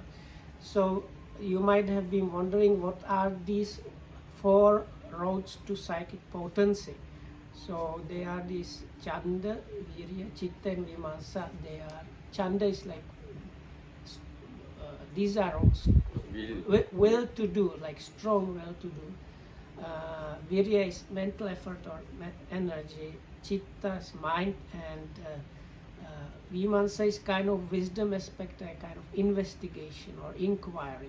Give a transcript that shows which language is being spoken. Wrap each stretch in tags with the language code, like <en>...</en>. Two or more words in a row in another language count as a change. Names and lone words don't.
<en>So you might have been wondering what are these 4 roads to psychic potency. So they are these</en> <sa>chanda, virya, chitta</sa> <en>and vimarsa. They are chanda is like these are will to do, like strong will to do. Virya is mental effort or energy. Chitta is mind, and vimarsa is kind of wisdom aspect, a kind of investigation or inquiry.</en>